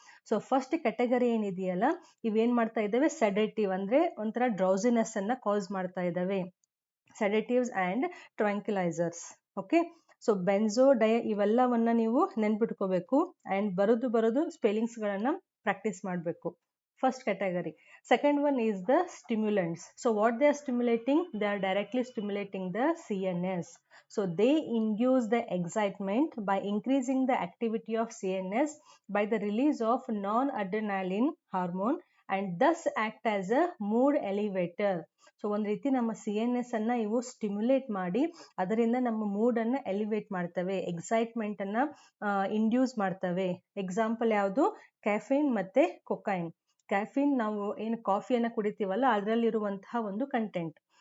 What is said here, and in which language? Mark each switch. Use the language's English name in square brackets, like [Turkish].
[Kannada] So first category ಏನಿದೆಯಲ್ಲ ಇವೇನು ಮಾಡ್ತಾ ಇದ್ದಾವೆ, ಸೆಡೆಟಿವ್ ಅಂದರೆ ಒಂಥರ ಡ್ರೌಸಿನೆಸ್ ಅನ್ನು ಕಾಸ್ ಮಾಡ್ತಾ ಇದ್ದಾವೆ, ಸೆಡೆಟಿವ್ಸ್ ಆ್ಯಂಡ್ ಟ್ರ್ಯಾಂಕ್ಯುಲೈಸರ್ಸ್. ಓಕೆ, ಸೊ ಇವೆಲ್ಲವನ್ನ ನೀವು ನೆನ್ಪಿಟ್ಕೋಬೇಕು ಆ್ಯಂಡ್ ಬರೋದು ಸ್ಪೆಲ್ಲಿಂಗ್ಸ್ಗಳನ್ನು ಪ್ರಾಕ್ಟೀಸ್ ಮಾಡಬೇಕು. First category. [English] Second one is the stimulants. So what they are stimulating? They are directly stimulating the CNS. So they induce the excitement by increasing the activity of CNS by the release of non-adrenaline hormone and thus act as a mood elevator. [Kannada] So ಒಂದು ರೀತಿ ನಮ್ಮ CNS ಅನ್ನು ಇವು stimulate ಮಾಡಿ ಅದರಿಂದ ನಮ್ಮ ಮೂಡನ್ನು elevate ಮಾಡ್ತವೆ, ಎಕ್ಸೈಟ್ಮೆಂಟನ್ನು induce ಮಾಡ್ತವೆ. ಎಕ್ಸಾಂಪಲ್ ಯಾವುದು, ಕ್ಯಾಫೀನ್ ಮತ್ತು ಕೊಕೈನ್. ಕ್ಯಾಫೀನ್ ನಾವು ಏನು ಕಾಫಿಯನ್ನು ಕುಡಿತೀವಲ್ಲ ಅದರಲ್ಲಿರುವಂತಹ ಒಂದು ಕಂಟೆಂಟ್.